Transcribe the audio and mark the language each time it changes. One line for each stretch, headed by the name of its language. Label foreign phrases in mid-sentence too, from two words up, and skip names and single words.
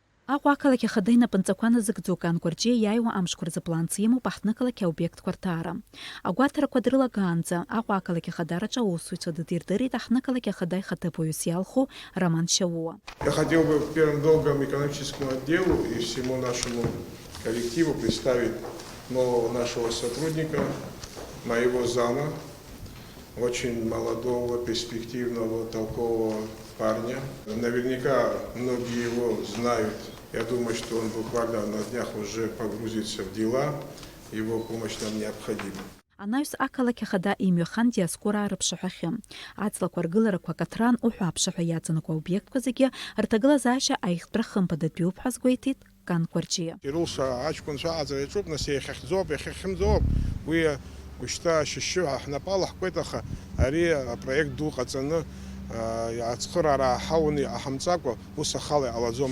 Abkhazian: Аҟәа ақалақь ахада инапынҵақәа назыгӡо Канкәарҷиа иааиуа амшқәа рзы планс имоуп аҳҭнықалақь аобиектқәа рҭаара. Агәаҭарақәа дрылагаанӡа Аҟәа ақалақь ахадараҿы аусзуҩцәа ддирдырит аҳҭнықалақь ахада ихаҭыԥуаҩыс иалху Роман Шьауа.
Russian: Я хотел бы первым долгом экономическому отделу и всему нашему коллективу представить нового нашего сотрудника, моего зама, очень молодого, перспективного, толкового парня. Наверняка многие его знают. Я думаю, что он буквально на днях уже погрузится в дела. Его помощь нам необходима.
Abkhazian: Анаҩс ақалақь ахада имҩахан диаскораа рыԥшаҳәахьы. Аҵлақәа ргыларақәа каҭран уҳәа аԥшаҳәа иаҵанакуа аобиектқәа зегьы рҭагылазаашьа аихтәра хымԥадатәиуп ҳәа азгәеиҭеит Канкәарҷиа. Ирулша аҷкәынцәа аҟаҵара иаҿуп, нас иахьахьӡоуп, иахьахьымӡоуп. Уи ушьҭа ашьшьы ҳнапала ҳкуеит, аха ари апроект ду ҟаҵаны ацхыраара ҳауны иҟаҳамҵакәа ус ахала иҟалаӡом.